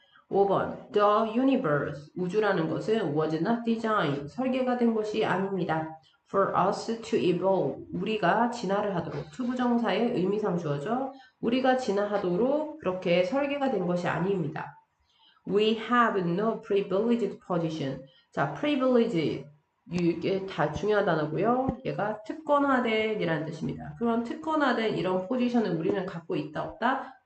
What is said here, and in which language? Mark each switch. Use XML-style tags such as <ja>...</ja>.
<ko>5번</ko> <en>The universe</en> <ko>우주라는 것은</ko> <en>was not designed</en> <ko>설계가 된 것이 아닙니다.</ko> <en>For us to evolve</en> <ko>우리가 진화를 하도록 투부정사의 의미상 주어져 우리가 진화하도록 그렇게 설계가 된 것이 아닙니다.</ko> <en>We have no privileged position.</en> <ko>자, privilege 이게 다 중요한 단어고요. 얘가 특권화된이라는 뜻입니다. 그런 특권화된 이런 포지션을 우리는 갖고 있다 없다?</ko>